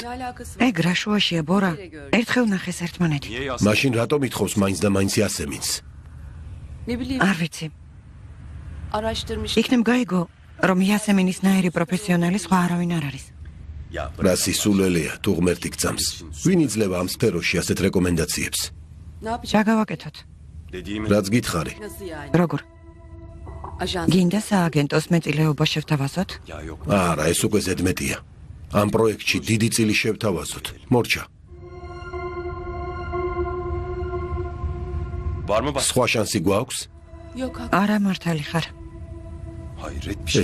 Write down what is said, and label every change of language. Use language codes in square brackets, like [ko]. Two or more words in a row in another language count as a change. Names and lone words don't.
[tr] ne alakası var? [ka] ეგ რა შუაშია ბორა? ერთხელ ნახეს ერთმანეთი. [tr] Niye Yasemin? [ka] მაშინ რატომ ითხოვს მაინც და მაინც იასემინს? [tr] Ne bileyim [ka] არ ვიცი. [tr] araştırmış. [ka] იქნებ გაიგო, რომ იასემინის ნაირი პროფესიონალი სხვა არავინ არ არის. [tr] Ya [ka] რა სისულელეა, თუ ღმერთი გწამს. ვინ იძლევა ამ სფეროში ასეთ რეკომენდაციებს? [tr] Ne yapacak? [ka] რა გავაკეთოთ? [tr] dediğimi [ka] რაც გითხარი. [tr] Nasıl yani? [ka] როგორ? [tr] Ajans. [ka] გინდა სააგენტოს მეწილეობა შევთავაზოთ? [tr] ya yok. [ka] არა, ეს უკვე ზედმეტია. ამ პროექტში დიდი წილი შევთავაზოთ. მორჩა, [tr] Var mı bak? [ka] სხვა შანსი გვაქვს? [tr] Yok hak. [ka] არა მართალი ხარ. [tr] Hayret bir şey.